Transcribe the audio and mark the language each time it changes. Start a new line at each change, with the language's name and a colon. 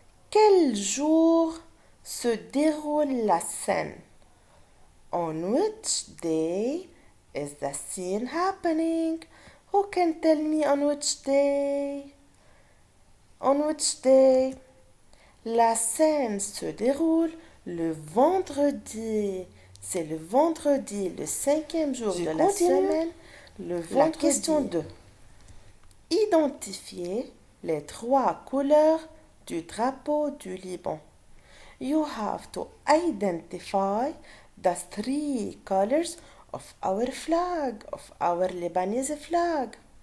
French: Quel jour se déroule la scène?
English: On which day is the scene happening? Who can tell me on which day? On which day?
French: La scène se déroule le vendredi. C'est le vendredi, le 5e jour de la semaine. La question 2. Identifiez les 3 couleurs du drapeau du Liban.
English: You have to identify the 3 colors of our flag, of our Lebanese flag.